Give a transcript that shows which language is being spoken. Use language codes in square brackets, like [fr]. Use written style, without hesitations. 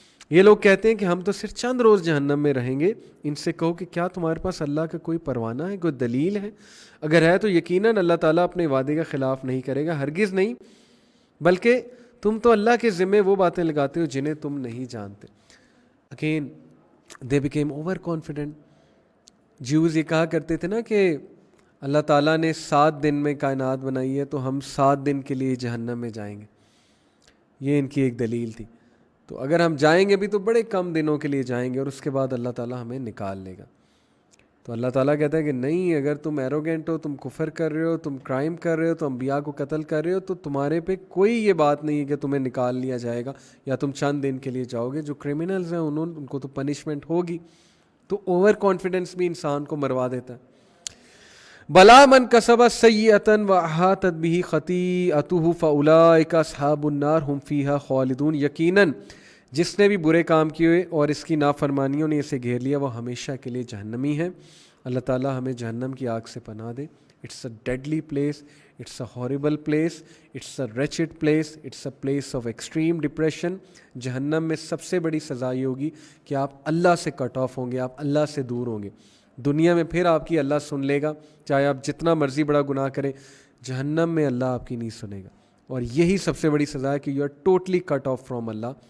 [ur] یہ لوگ کہتے ہیں کہ ہم تو صرف چند روز جہنم میں رہیں گے. ان سے کہو کہ کیا تمہارے پاس اللہ کا کوئی پروانہ ہے, کوئی دلیل ہے؟ اگر ہے تو یقیناً اللہ تعالیٰ اپنے وعدے کا خلاف نہیں کرے گا, ہرگز نہیں, بلکہ تم تو اللہ کے ذمے وہ باتیں لگاتے ہو جنہیں تم نہیں جانتے. [en] Again they became overconfident. [ur] Jews یہ کہا کرتے تھے نا کہ اللہ تعالیٰ نے 7 دن میں کائنات بنائی ہے تو ہم 7 دن کے لیے جہنم میں جائیں گے. یہ ان کی ایک دلیل تھی. تو اگر ہم جائیں گے بھی تو بڑے کم دنوں کے لیے جائیں گے اور اس کے بعد اللہ تعالیٰ ہمیں نکال لے گا. تو اللہ تعالیٰ کہتا ہے کہ نہیں, اگر تم ایروگینٹ ہو, تم کفر کر رہے ہو, تم کرائم کر رہے ہو, تو انبیاء کو قتل کر رہے ہو, تو تمہارے پہ کوئی یہ بات نہیں ہے کہ تمہیں نکال لیا جائے گا یا تم چند دن کے لیے جاؤ گے. جو کرمنلز ہیں ان کو تو پنشمنٹ ہوگی. تو اوور کانفیڈنس بھی انسان کو مروا دیتا ہے. [ar] بلا من کسب سیئۃ واحاطت بہ خطیئتہ فاولئک اصحاب النار هم فیہا خالدون. [ur] یقیناً جس نے بھی برے کام کیے اور اس کی نافرمانیوں نے اسے گھیر لیا, وہ ہمیشہ کے لیے جہنمی ہے. اللہ تعالیٰ ہمیں جہنم کی آگ سے پناہ دے. [en] It's a deadly place, it's a horrible place, it's a wretched place, it's a place of extreme depression. [ur] جہنم میں سب سے بڑی سزا یہ ہوگی کہ آپ اللہ سے کٹ آف ہوں گے, آپ اللہ سے دور ہوں گے. دنیا میں پھر آپ کی اللہ سن لے گا, چاہے آپ جتنا مرضی بڑا گناہ کریں. جہنم میں اللہ آپ کی نہیں سنے گا, اور یہی سب سے بڑی سزا ہے کہ [en] You are totally cut off from اللہ.